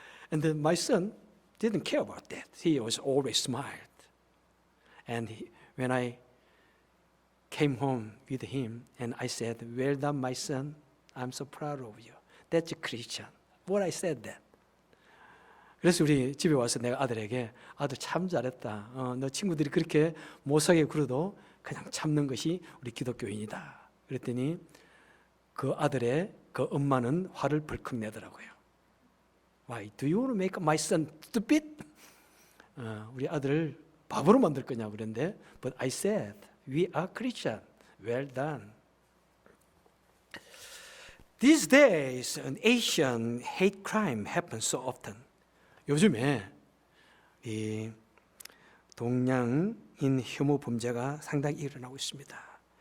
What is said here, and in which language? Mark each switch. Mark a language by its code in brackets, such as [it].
[en] And then my son didn't care about that. He was always smiled. And when I came home with him and I said, well done, my son. I'm so proud of you. That's a Christian. What I said that. [ko] 그래서 우리 집에 와서 내가 아들에게 아들 참 잘했다. 너 친구들이 그렇게 못하게 굴어도 그냥 참는 것이 우리 기독교인이다. 그랬더니 그 아들의 그 엄마는 화를 벌컥 내더라고요. [en] Why? Do you want to make my son stupid? [ko] 우리 아들을 바보로 만들 거냐고 그랬는데 [en] But I said, we are Christian. Well done. These days, an Asian hate crime happens so often. [ko] 요즘에 이 동양인 혐오 범죄가 상당히 일어나고 있습니다.